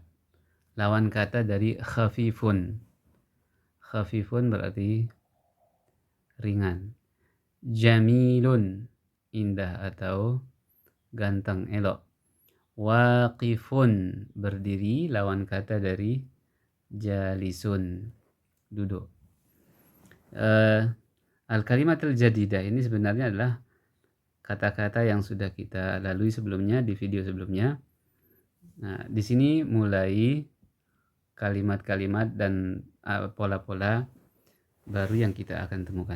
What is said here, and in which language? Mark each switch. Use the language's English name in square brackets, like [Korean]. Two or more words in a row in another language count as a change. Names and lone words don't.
[Indonesian] Lawan kata dari khafifun. Khafifun berarti ringan. Jamilun indah atau ganteng, elok. Waqifun berdiri, lawan kata dari jalisun, duduk. [Arabic] الكلمات الجديدة [Indonesian] ini sebenarnya adalah kata-kata yang sudah kita lalui sebelumnya di video sebelumnya. Nah, di sini mulai kalimat-kalimat dan pola-pola baru yang kita akan temukan.